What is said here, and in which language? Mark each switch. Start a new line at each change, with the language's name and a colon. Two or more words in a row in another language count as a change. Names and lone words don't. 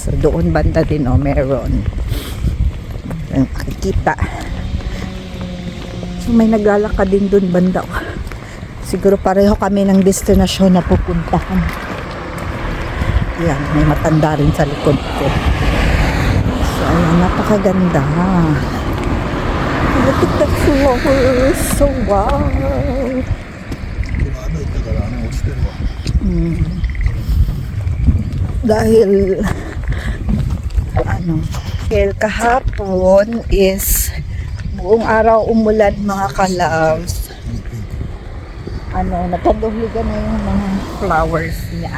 Filipino: So, doon banda din meron. Ang makikita. So, may naglalakad din doon banda. Siguro pareho kami ng destinasyon na pupuntahan. Yan, may matanda rin sa likod ko. So, ayan, napakaganda.
English: Look at the flowers. So, wow.
Japanese: この雨だからね落ちてるわ。
Filipino: Dahil dahil kahapon is buong araw umulan mga kalabs. Nagkaduhligan na yung mga flowers niya.